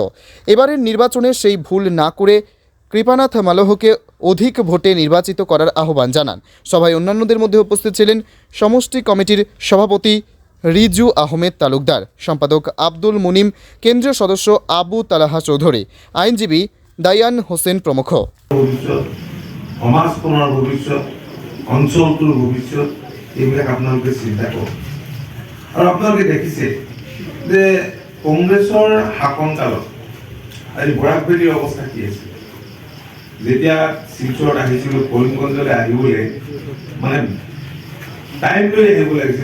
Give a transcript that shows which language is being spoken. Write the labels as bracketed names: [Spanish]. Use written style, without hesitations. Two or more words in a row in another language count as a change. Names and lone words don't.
[Bangla] এবারের নির্বাচনে সেই ভুল না করে কৃপানাথ মালহকে অধিক ভোটে নির্বাচিত করার আহ্বান জানান। সভায় অন্যান্যদের মধ্যে উপস্থিত ছিলেন সমষ্টি কমিটির সভাপতি রিজু আহমেদ তালুকদার, সম্পাদক আব্দুল মুনিম, কেন্দ্রীয় সদস্য আবু তালাহা চৌধুরী, আইনজীবী দায়ান হোসেন প্রমুখ। [Assamese] সমাজখনৰ ভৱিষ্যত, অঞ্চলটোৰ ভৱিষ্যত, এইবিলাক আপোনালোকে চিন্তা কৰক। আৰু আপোনালোকে দেখিছে যে কংগ্ৰেছৰ শাসনকালত আজি বৰাকভেলীৰ অৱস্থা কি আছিল। যেতিয়া শিলচৰত আহিছিলোঁ, কৰিমগঞ্জলৈ আহিবলৈ মানে টাইম লৈ আহিব লাগিছিল।